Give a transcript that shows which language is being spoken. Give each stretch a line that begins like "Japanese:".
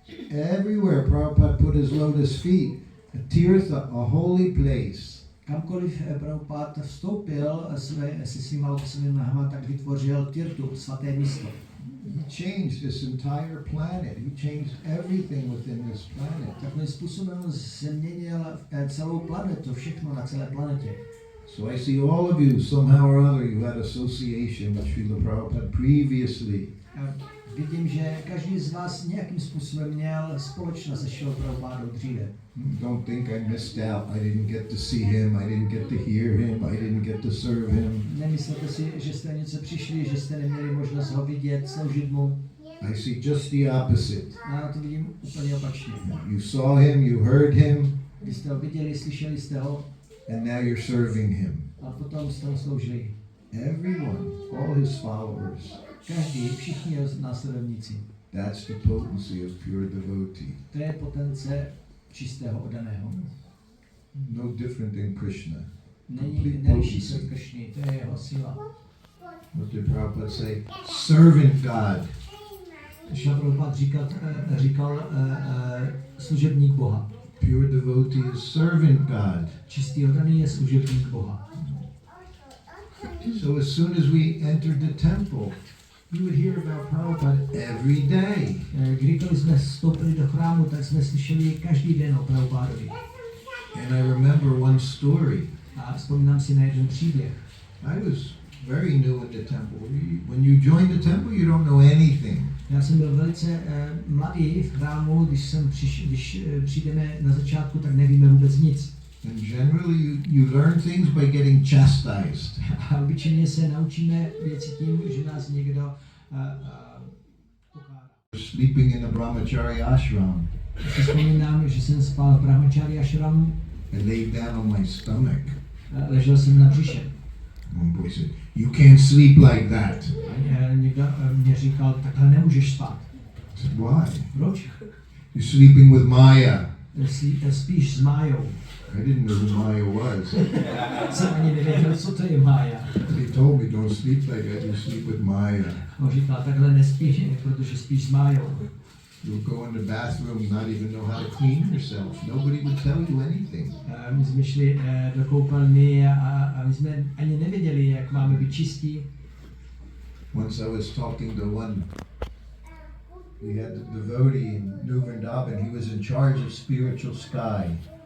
English: Everywhere Prabhupada put his lotus feet, a tirtha, a holy place.
Czech: Kamkoliv Prabhupada vstoupil se svýma lotusovými nohama, tak vytvořil tirtu, svaté místo.
English: He changed this entire planet. He changed everything within this planet.
Czech: Takovým způsobem změnil celou planetu, všechno na celé planetě.
English: So I see all of you, somehow or other, you had association with Srila Prabhupada previously.
Czech: Vidím, že každý z vás nějakým způsobem měl společnost se Srilou Prabhupádou dříve.
English: Don't think I missed out. I didn't get to see him. I didn't get to hear him. I didn't get to serve him.
Czech: Nemyslete si, že jste něco přišli, že jste neměli možnost ho vidět, sloužit mu.
English: I see just the opposite.
Czech: Já to vidím úplně opačně.
English: You saw him, you heard him,
Czech: Vy jste ho viděli, slyšeli jste ho
English: and now you're serving him.
Czech: a potom jste ho sloužili.
English: Everyone, all his followers.
Czech: Každý, všichni jeho následovníci.
English: That's the potency of pure devotee.
Czech: To je potence čistého oddaného.
English: No different than Krishna.
Czech: Neliší se od Kršny, to je jeho síla.
English: What did Prabhupada say? Servant God.
Czech: Šla Prabhupada říkal služebník Boha.
English: Pure devotee is servant God.
Czech: Čistý oddaný je služebník Boha.
English: So as soon as we entered the temple, we would hear about Prabhupada every day.
Czech: Kdykoliv jsme vstoupili do chrámu, tak jsme slyšeli každý den o Prabhupádovi.
English: And I remember one story.
Czech: A vzpomínám si na jeden příběh.
English: I was very new in the temple. When you join the temple, you don't know anything.
Czech: Já jsem byl velice mladý v chrámu, když přijdeme na začátku, tak nevíme vůbec nic.
English: And generally you learn things by getting chastised.
Czech: A obyčejně se naučíme věci tím, že nás někdo pokárá.
English: Sleeping in a brahmachari ashram.
Czech: Si vzpomínám, že jsem spal v brahmachari ashramu.
English: I laid down on my stomach.
Czech: Ležel jsem na břiše.
English: One boy said, "You can't sleep like that."
Czech: A někdo mě říkal, takhle nemůžeš spát.
English: I said, "Why?"
Czech: Proč?
English: You're sleeping with Maya.
Czech: Spíš s Májou.
English: I didn't know who Maya was.
Czech: Jsem ani nevěděl, co to je Mája.
English: They told me, don't sleep like that, you sleep with Maya.
Czech: On říkal, takhle nespíš, protože spíš s Májou.
English: You'll go in the bathroom, not even know how to clean yourself. Nobody would tell you anything.
Czech: My jsme šli do koupelny a my jsme ani nevěděli, jak máme být čistí.
English: Once I was talking to one, we had the devotee in New Vrindavan, he was in charge of spiritual sky.